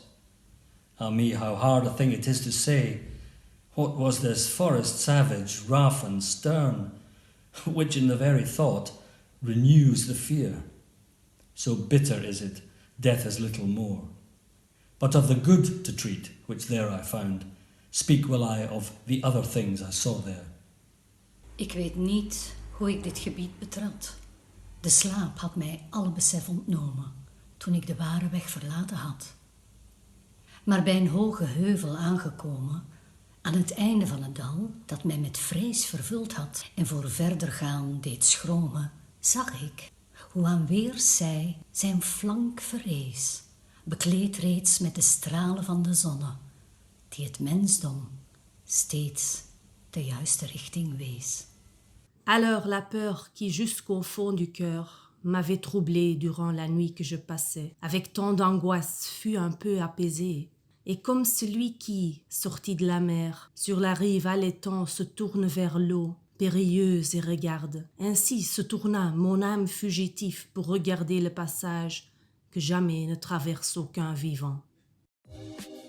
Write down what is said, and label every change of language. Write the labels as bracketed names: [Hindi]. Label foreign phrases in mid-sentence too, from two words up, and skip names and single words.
[English] Ah me, how hard a thing it is to say, what was this forest savage, rough and stern, which in the very thought renews the fear. So bitter is it, death is little more. But of the good to treat, which there I found, speak will I of the other things I saw there. [Dutch] Ik weet niet hoe ik dit gebied betrad. De slaap had mij alle besef ontnomen toen ik de ware weg verlaten had. Maar bij een hoge heuvel aangekomen, aan het einde van het dal dat mij met vrees vervuld had en voor verder gaan deed schromen, zag ik hoe aan weerszij zijn flank verrees, bekleed reeds met de stralen van de zonne, die het mensdom steeds de juiste richting wees. [French] Alors la peur qui jusqu'au fond du cœur m'avait troublé durant la nuit que je passais, avec tant d'angoisse fut un peu apaisée. Et comme celui qui, sorti de la mer, sur la rive allaitant se tourne vers l'eau, périlleuse et regarde, ainsi se tourna mon âme fugitive pour regarder le passage que jamais ne traverse aucun vivant.